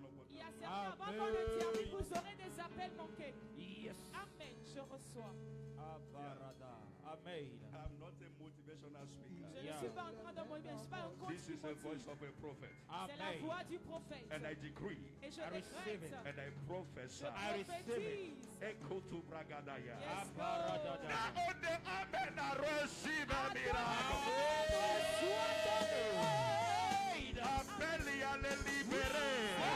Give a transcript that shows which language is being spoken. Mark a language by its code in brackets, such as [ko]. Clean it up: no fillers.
[fr] Il y a certains avant qu'on le termine, vous aurez des appels manqués. [en] Yes. [fr] Amen. Je reçois. Amen. [en] I'm not a motivational speaker. [fr] Je ne suis pas en train de motiver. Je ne suis pas un coach. [en] This is the voice of a prophet. [fr] C'est la voix du prophète. [en] And I decree. [fr] Et je décrète. [en] And I prophesy. I receive it. Echo to Bragadaya. Yes, Lord. Now on the Amen, I receive a miracle. [fr] Appelle et allez libérer.